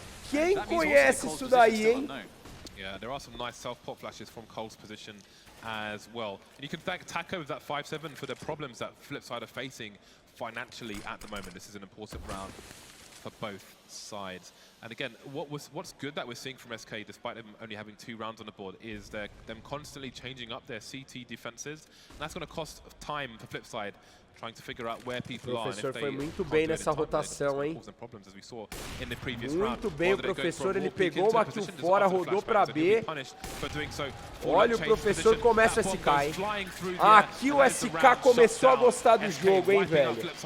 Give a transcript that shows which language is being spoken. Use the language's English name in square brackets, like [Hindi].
[Portuguese] Quem conhece isso daí, hein? [English] Yeah, there are some nice self-pop flashes from Cole's position as well. And you can thank Taco with that 5-7 for the problems that FLIPSID are facing financially at the moment. This is an important round for both sides. And again, what's good that we're seeing from SK, despite them only having 2 rounds on the board, is them constantly changing up their CT defenses. And that's going to cost time for FLIPSID, trying to figure out where people are. [Portuguese] O professor foi muito bem nessa rotação, hein? Muito bem o professor, ele pegou uma kill fora, rodou pra B. Olha, o professor começa o SK, hein? Aqui o SK começou a gostar do jogo, hein, velho?